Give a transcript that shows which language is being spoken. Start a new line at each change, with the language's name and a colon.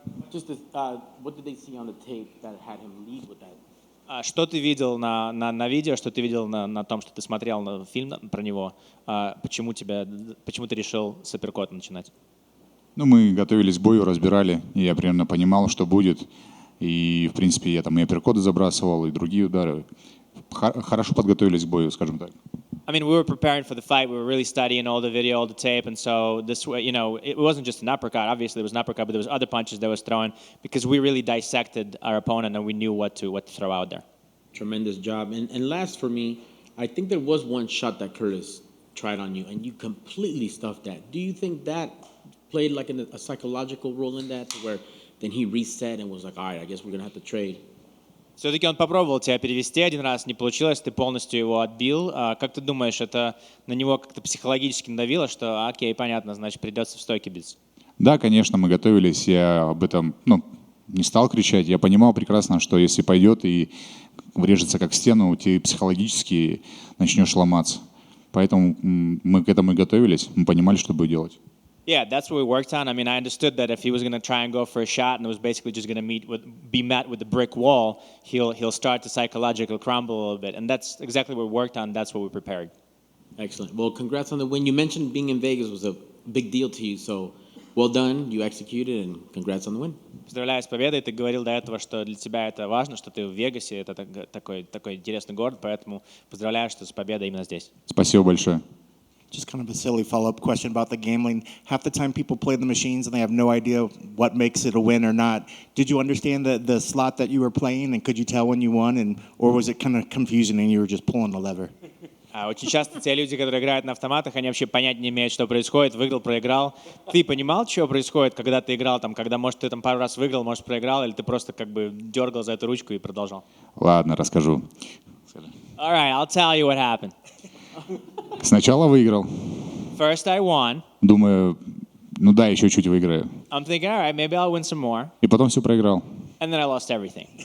English: Just what did they see on the tape that had him lead with that?
Russian: Что ты видел на видео, что ты видел на том, что ты смотрел на фильм про него? Почему ты решил с апперкота начинать? Ну, мы готовились к бою, разбирали, и я примерно понимал, что будет. И, в принципе, я там и апперкоты забрасывал, и другие удары. Хорошо подготовились к бою, скажем так.
English: I mean, we were preparing for the fight. We were really studying all the video, all the tape, and so this, it wasn't just an uppercut. Obviously, it was an uppercut, but there was other punches that was thrown because we really dissected our opponent and we knew what to throw out there. Tremendous job. And last for me, I think there was one shot that Curtis tried on you, and you completely stuffed that. Do you think that played like a psychological role in that, where then he reset and was like, all right, I guess we're going to have to trade?
Russian: Все-таки он попробовал тебя перевести один раз, не получилось, ты полностью его отбил. Как ты думаешь, это на него как-то психологически надавило, что окей, понятно, значит, придется в стойке биться? Да, конечно, мы готовились, я об этом не стал кричать. Я понимал прекрасно, что если пойдет и врежется как в стену, ты психологически начнешь ломаться. Поэтому мы к этому и готовились, мы понимали, что будет делать.
English: Yeah, that's what we worked on. I mean, I understood that if he was going to try and go for a shot and it was basically just going to be met with the brick wall, he'll start to psychological crumble a little bit. And that's exactly what we worked on. That's what we prepared. Excellent. Well, congrats on the win. You mentioned being in Vegas was a big deal to you, so well done. You executed, and congrats on the win.
Russian: Поздравляю с победой. Ты говорил до этого, что для тебя это важно, что ты в Вегасе. Это такой интересный город, поэтому поздравляю, что с победой именно здесь. Спасибо большое.
English: Just kind of a silly follow-up question about the gambling. Half the time people play the machines and they have no idea what makes it a win or not. Did you understand the slot that you were playing, and could you tell when you won, or was it kind of confusing and you were just pulling the lever?
Russian: Очень часто те люди, которые играют на автоматах, они вообще понять не имеют, что происходит. Выиграл, проиграл. Ты понимал, что происходит, когда ты играл, там, когда, может, ты там пару раз выиграл, может, проиграл, или ты просто как бы дергал за эту ручку и продолжал? Ладно, расскажу.
English: All right, I'll tell you what happened.
Russian: Сначала выиграл.
English: First I won.
Russian: Думаю, ну да, еще чуть выиграю.
English: I'm thinking, all right, maybe I'll win some more.
Russian: И потом все проиграл.
English: And then I lost everything.